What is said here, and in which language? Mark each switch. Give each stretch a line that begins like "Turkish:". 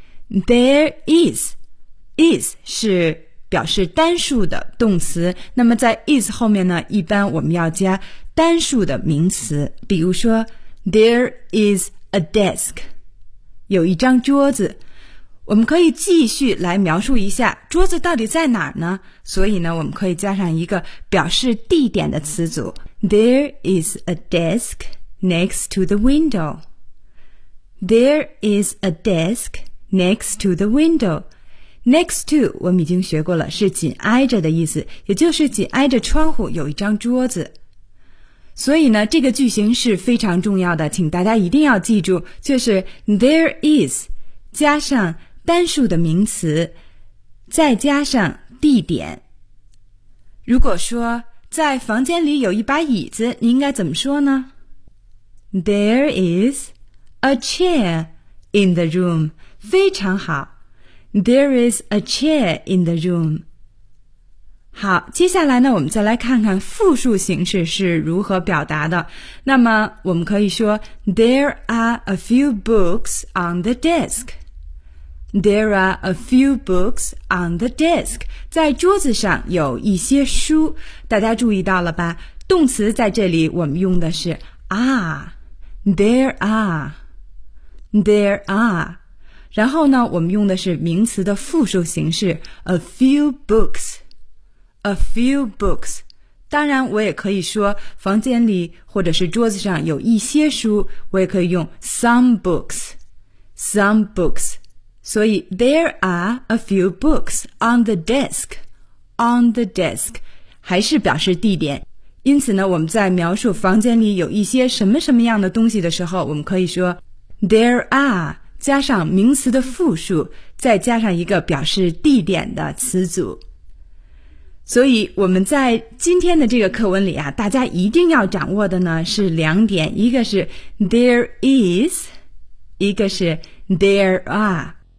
Chinese: There is 是表示单数的动词，那么在 is 后面呢，一般我们要加单数的名词，比如说
English: There is a desk，
Chinese: 有一张桌子。我们可以继续来描述一下桌子到底在哪儿呢，所以呢，我们可以加上一个表示地点的词组。
English: There is a desk next to the window. There is a desk next to the window.
Chinese: Next to 我们已经学过了，是紧挨着的意思，也就是紧挨着窗户有一张桌子。所以呢，这个句型是非常重要的，请大家一定要记住，就是 there is 加上单数的名词，再加上地点。如果说在房间里有一把椅子，你应该怎么说呢？
English: There is a chair in the room.
Chinese: 非常好，
English: There is a chair in the room.
Chinese: 好，接下来呢，我们再来看看复数形式是如何表达的。那么我们可以说
English: There are a few books on the desk. There are a few books on the desk.
Chinese: 在桌子上有一些书，大家注意到了吧？动词在这里我们用的是 are.
English: There are. There are.
Chinese: 然后呢，我们用的是名词的复数形式
English: a few books, a few books.
Chinese: 当然我也可以说房间里或者是桌子上有一些书，我也可以用
English: some books, some books. 所以 there are a few books on the desk, on the desk.
Chinese: 还是表示地点。因此呢，我们在描述房间里有一些什么什么样的东西的时候，我们可以说
English: there are,
Chinese: 加上名词的复数，再加上一个表示地点的词组。所以我们在今天的这个课文里啊，大家一定要掌握的呢是两点，一个是 there is， 一个是 there are。